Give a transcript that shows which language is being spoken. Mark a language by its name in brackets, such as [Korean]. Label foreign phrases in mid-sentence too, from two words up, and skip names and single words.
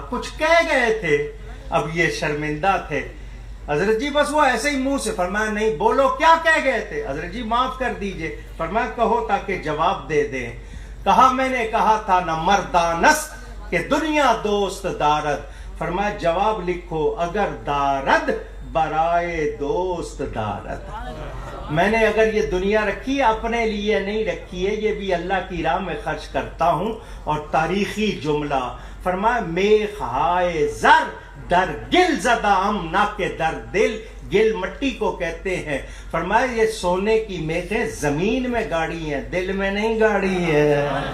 [Urdu] کچھ کہہ گئے تھے؟ اب یہ شرمندہ تھے. حضرت جی بس وہ ایسے ہی منہ سے. فرمایا نہیں، بولو کیا کہہ گئے تھے؟ حضرت جی معاف کر دیجئے. فرمایا کہو تاکہ جواب دے دیں. کہا میں نے کہا تھا نہ [Persian] مردانست کہ دنیا دوست دارد. [Urdu] فرمایا جواب لکھو [Persian] اگر دارد برائے دوست دارد. [Urdu] میں نے اگر یہ دنیا رکھی اپنے لیے نہیں رکھی ہے، یہ بھی اللہ کی راہ میں خرچ کرتا ہوں. اور تاریخی جملہ فرمایا [Persian] میخ ہائے زر در گل زدہ ہم نہ کہ در دل. [Urdu] گل مٹی کو کہتے ہیں. فرمایا یہ سونے کی میخیں زمین میں گاڑی ہیں، دل میں نہیں گاڑی ہے.